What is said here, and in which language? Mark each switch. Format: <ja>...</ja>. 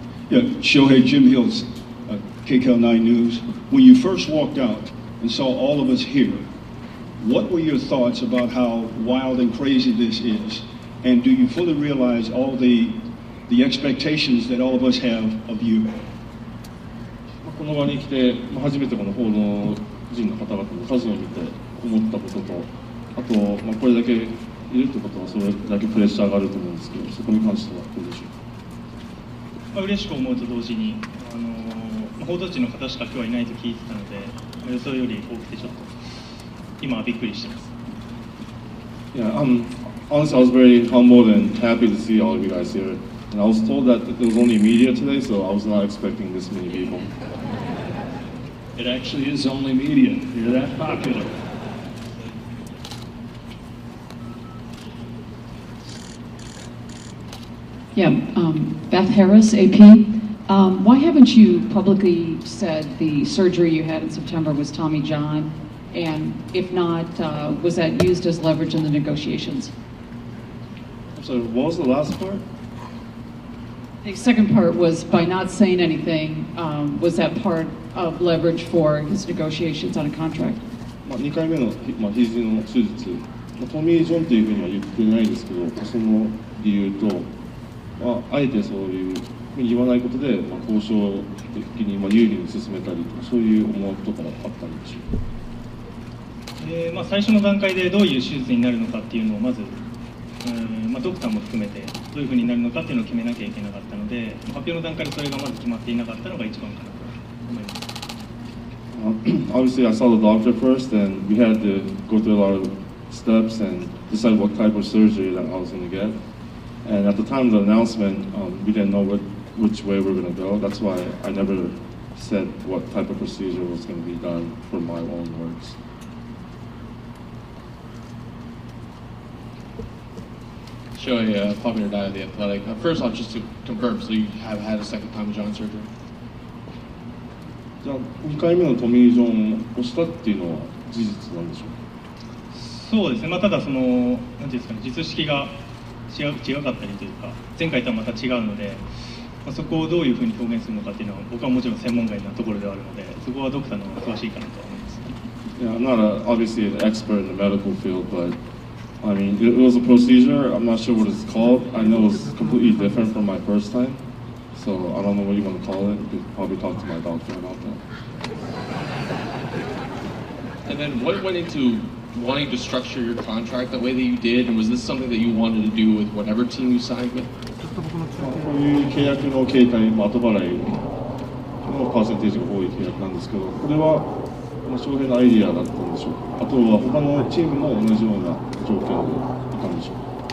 <en>Yeah, Shohei, Jim Hills, KCAL 9 News. When you first walked out and saw all of us here, what were your thoughts about how wild and crazy this is? And do you fully realize all the expectations that all of us have of you?</en> <ja>この場に来て、初めてこの報道陣の方々の数を見て思ったことと、あと、これだけいるってことはそれだけプレッシャーがあると思うんですけど、そこに関してはどうでしょうか。嬉しく思うと同時に、報道陣の方しか今日はいないと聞いてたので、予想より多くてちょっと今はびっくりしてます。</ja> <en>Yeah, honestly, I was very humbled and happy to see all of you guys here. And I was told that there was only media today, so I was not expecting this many people. It actually is only media. You're that popular. Yeah, Beth Harris, AP. Why haven't you publicly said the surgery you had in September was Tommy John? And if not, was that used as leverage in the negotiations? So what was the last part? The second part was by not saying anything, was that part of leverage for his negotiations on a contract?</en> <ja>2回目の肘の手術、トミー・ジョンというふうには言ってないですけど、その理由と、あえてそういうふうに言わないことで、交渉的に有利に進めたりとか、そういう思惑とかもあったんでしょうか。最初の段階でどういう手術になるのかっていうのをまず、ドクターも含めてどういうふうになるのかっていうのを決めなきゃいけなかったので、発表の段階でそれがまず決まっていなかったのが一番かなと思います。</ja> <en>Obviously, I saw the doctor first, and we had to go through a lot of steps and decide what type of surgery that I was going to get. And at the time of the announcement, we didn't know which way we were going to go. That's why I never said what type of procedure was going to be done for my own words. Shohei, popular guy of The Athletic. First off, just to confirm, so you have had a second Tommy John surgery?</en> <ja>じゃあ2回目のトミー・ジョンをしたっていうのは事実なんでしょうか。そうですね、ただなんていうんですかね、術式が違かったりというか、前回とはまた違うので、そこをどういうふうに表現するのかっていうのは、僕はもちろん専門外なところではあるので、そこはドクターの方が詳しいかなとは思います。</ja> <en>Yeah, I'm not obviously an expert in the medical field, but I mean, it was a procedure. I'm not sure what it's called. I know it's completely different from my first time, so I don't know what you want to call it. You could probably talk to my doctor about that. And then what went into wanting to structure your contract the way that you did, and was this something that you wanted to do with whatever team you signed with?</en> <ja>こういう契約の形態、後払いのパーセンテージが多い契約なんですけど、これは翔平のアイディアだったんでしょうか。あとは他のチームも同じような条件でいたんでしょうか。</ja>